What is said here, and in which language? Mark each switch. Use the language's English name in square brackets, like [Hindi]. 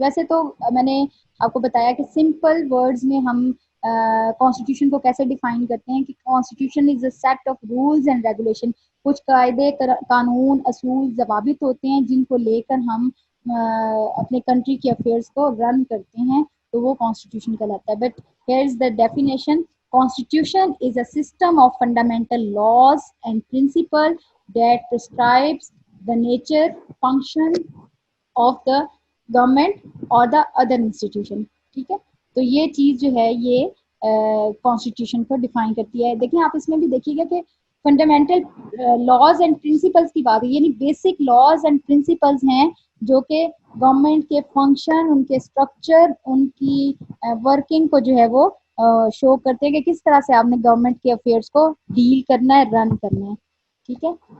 [Urdu] ویسے تو میں نے آپ کو بتایا کہ سمپل ورڈز میں ہم کانسٹیٹیوشن کو کیسے ڈیفائن کرتے ہیں کہ [English] Constitution is a set of rules and regulation. [Urdu] کچھ قاعدے, قانون, اصول, ضوابط ہوتے ہیں جن کو لے کر ہم اپنے کنٹری کے افیئرس کو رن کرتے ہیں, تو وہ کانسٹیٹیوشن کہلاتا ہے. [English] But here is the definition. Constitution is a system of fundamental laws and principles that prescribes the nature, function of the government or the other institution. [Urdu] ٹھیک ہے. تو یہ چیز جو ہے یہ کانسٹیٹیوشن کو ڈیفائن کرتی ہے. دیکھیں آپ اس میں بھی دیکھیے گا کہ [English] fundamental laws and principles [Urdu] کی بات ہے, یعنی [English] basic laws and principles [Urdu] ہیں جو کہ گورنمنٹ کے فنکشن, ان کے اسٹرکچر, ان کی ورکنگ کو جو ہے وہ شو کرتے ہیں کہ کس طرح سے آپ نے گورنمنٹ کے افیئرس کو ڈیل کرنا ہے, رن کرنا ہے. ٹھیک ہے.